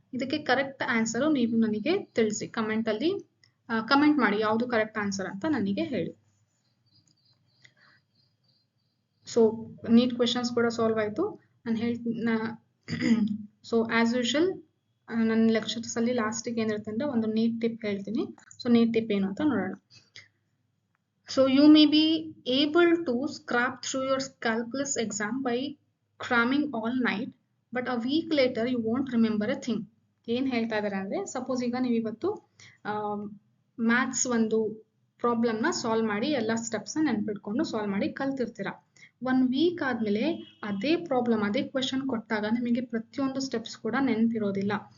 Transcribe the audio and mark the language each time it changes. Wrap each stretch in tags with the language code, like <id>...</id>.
<kn>ಇದಕ್ಕೆ correct answer ನೀವು ನನಗೆ ತಿಳಿಸಿ. ಕಮೆಂಟ್ ಅಲ್ಲಿ ಕಮೆಂಟ್ ಮಾಡಿ ಯಾವುದು ಕರೆಕ್ಟ್ ಆನ್ಸರ್ ಅಂತ ನನಗೆ ಹೇಳಿ. ಸೊ ನೀಟ್ ಕ್ವೆಶನ್ಸ್ ಕೂಡ ಸಾಲ್ವ್ ಆಯಿತು. ನಾನು ಹೇಳ್ತೀನಿ. ಸೊ ಆಸ್ ಯೂಶುವಲ್ ನನ್ನ ಲೆಕ್ಚರ್ಸ್ ಅಲ್ಲಿ ಲಾಸ್ಟಿಗೆ ಏನಿರುತ್ತೆ ಅಂದ್ರೆ ಒಂದು ನೀಟ್ ಟಿಪ್ ಹೇಳ್ತೀನಿ. ಸೊ ನೀಟ್ ಟಿಪ್ ಏನು ಅಂತ ನೋಡೋಣ.</kn> <en>So you may be able to scrap through your calculus exam by cramming all night, but a week later you won't remember a thing.</en> <kn>ಏನ್ ಹೇಳ್ತಾ ಇದ್ದಾರೆ ಅಂದ್ರೆ, ಸಪೋಸ್ ಈಗ ನೀವು ಇವತ್ತು ಮ್ಯಾಥ್ಸ್ ಒಂದು ಪ್ರಾಬ್ಲಮ್ ನ ಸಾಲ್ವ್ ಮಾಡಿ ಎಲ್ಲ ಸ್ಟೆಪ್ಸ್ ನೆನ್ಪಿಟ್ಕೊಂಡು ಸಾಲ್ವ್ ಮಾಡಿ ಕಲ್ತಿರ್ತೀರಾ. 1 ವೀಕ್ ಆದ್ಮೇಲೆ ಅದೇ ಪ್ರಾಬ್ಲಮ್, ಅದೇ ಕ್ವೆಶನ್ ಕೊಟ್ಟಾಗ ನಿಮಗೆ ಪ್ರತಿಯೊಂದು ಸ್ಟೆಪ್ಸ್ ಕೂಡ ನೆನ್ಪಿರೋದಿಲ್ಲ.</kn>